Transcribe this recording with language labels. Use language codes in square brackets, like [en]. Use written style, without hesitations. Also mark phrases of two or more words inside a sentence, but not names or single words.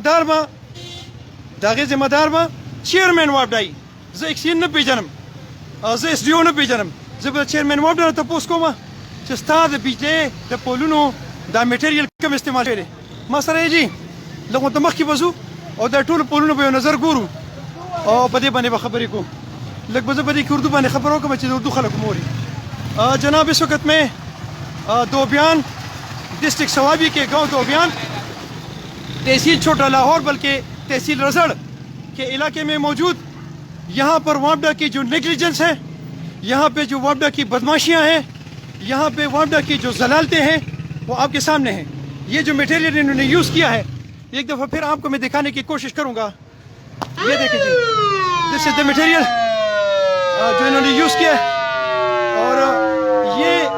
[ps] ذمه دار به چیرمین وابډایي زه اکسین نه پېژنم زه ایس ډي او نه پېژنم زه به د چیرمین وابډا نه تپوس کوم چې ستا د بجلۍ د پولونو دا میټیریل کوم استعمال شوی دی ما سره یې جي لږ ورته مخکې به ځو او دا ټولو پولونو به یو نظر ګورو او په دې باندې به خبرې کوو لږ به زه په دې کې اردو باندې خبره وکړم چې د اردو خلک موري [ur] جناب اس وقت میں دوبیان ڈسٹرکٹ سوابی کے گاؤں دوبیان تحصیل چھوٹا لاہور بلکہ تحصیل رزڑ کے علاقے میں موجود یہاں پر وابڈا کی جو نیگلیجنس ہے یہاں پہ جو وابڈا کی بدماشیاں ہیں یہاں پہ وابڈا کی جو ضلالتیں ہیں وہ آپ کے سامنے ہیں یہ جو میٹیریل انہوں نے یوز کیا ہے ایک دفعہ پھر آپ کو میں دکھانے کی کوشش کروں گا یہ دیکھیں جی [en] this is the material [ur] جو انہوں نے یوز کیا ہے اور یہ